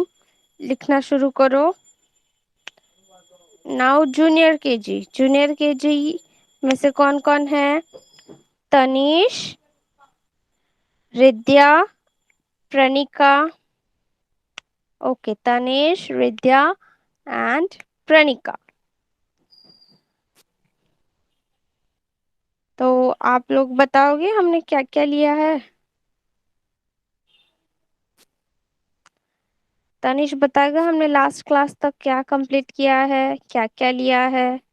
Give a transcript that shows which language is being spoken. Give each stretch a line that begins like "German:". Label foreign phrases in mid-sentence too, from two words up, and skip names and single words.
Hindi: लिखना शुरू करो।
English: now junior KG. junior KG
Hindi: में से कौन कौन है? तनीश, रिद्या, प्रणिका। ओके, तनीश, रिद्या एंड प्रणिका। तो आप लोग बताओगे हमने क्या क्या लिया है? तनिष बताएगा हमने
English: last class
Hindi: तक क्या कंप्लीट किया है, क्या क्या लिया है।